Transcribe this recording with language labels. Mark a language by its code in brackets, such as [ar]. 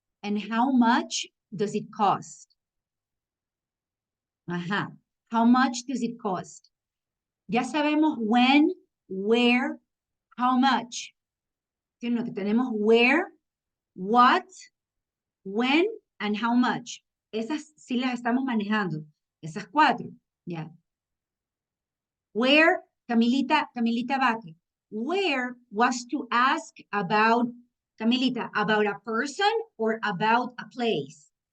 [en] And how much does it cost? Ajá. How much does it cost? [es] Ya sabemos [en] when, where, how much. [es] Tenemos [en] where, what, when, and how much. [es] Esas sí las estamos manejando. Esas 4. Ya. [en] Where, Camilita Vaque, where was to ask about, Camilita, about a person or about a place?